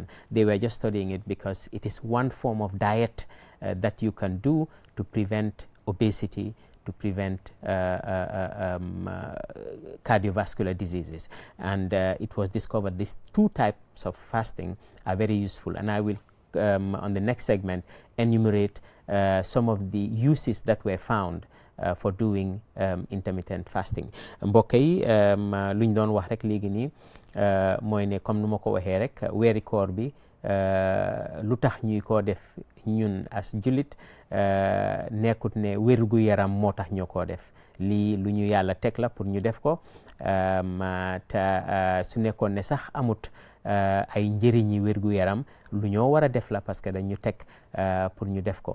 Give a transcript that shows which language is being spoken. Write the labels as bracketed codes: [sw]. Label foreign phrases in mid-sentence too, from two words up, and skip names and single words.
[en] They were just studying it because it is one form of diet that you can do to prevent obesity, to prevent cardiovascular diseases. And it was discovered these 2 types of fasting are very useful, and I will on the next segment enumerate some of the uses that were found for doing intermittent fasting. [wo] Mbokk yi lu ñu doon wax rek léegi nii mooy ne comme nu ma ko waxee rek weeri koor bi lu tax ñuy ko def ñun as jullit nekkut ne wérgu yaram moo tax ñoo koo def. Lii lu ñu yàlla teg la pour ñu def ko, te su nekkoon ne sax amut ay njëriñi wérgu yaram, lu ñoo war a def la, [fr] parce que [wo] dañu teg pour ñu def ko.